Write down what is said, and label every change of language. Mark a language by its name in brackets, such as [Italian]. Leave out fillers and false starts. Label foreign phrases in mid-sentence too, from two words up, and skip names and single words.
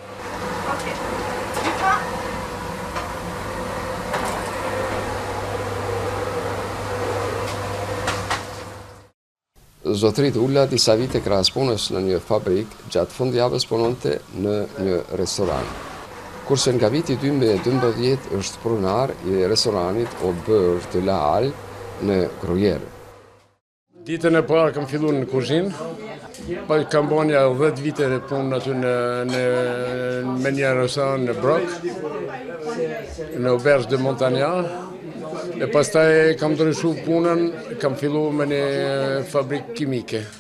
[Albanian] Zotri Dula disa vite krahas punës në një fabrik, gjatë fundjavës punonte në një restoran. Kurse nga viti 2012 është pronar i restoranit Auberge de la Halle në Gruyère. Ditën e parë kam filluar në kuzhinë, po kam bërë 10 vite në punë aty me një restoran në Broc, në Auberge de Montagnard. E pastaj kam ndryshu punën, kam fillu me një fabrikë kimike.